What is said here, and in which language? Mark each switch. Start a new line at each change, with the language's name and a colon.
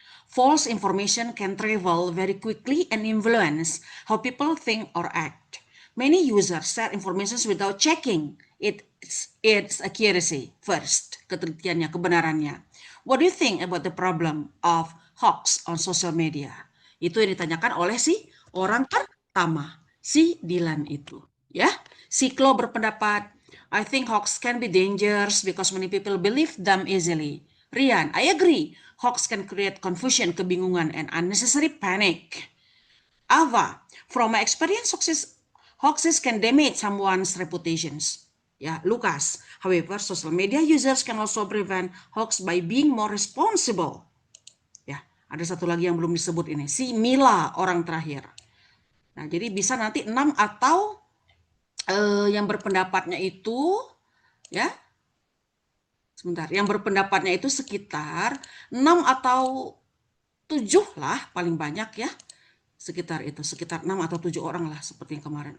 English: False information can travel very quickly and influence how people think or act. Many users share information without checking its accuracy first,
Indonesian: ketelitiannya, kebenarannya.
English: What do you think about the problem of hoax on social media?
Indonesian: Itu yang ditanyakan oleh si orang pertama, si Dilan itu. Ya, Siklo berpendapat,
English: I think hoax can be dangerous because many people believe them easily. Rian, I agree. Hoax can create confusion,
Indonesian: kebingungan,
English: and unnecessary panic. Ava, from my experience, hoaxes can damage someone's reputations. Ya, Lucas. However, social media users can also prevent hoax by being more responsible.
Indonesian: Ya, ada satu lagi yang belum disebut ini. Si Mila, orang terakhir. Nah, jadi bisa nanti 6 atau yang berpendapatnya itu ya sebentar, yang berpendapatnya itu sekitar 6 atau 7 lah paling banyak ya, sekitar 6 atau 7 orang lah seperti yang kemarin.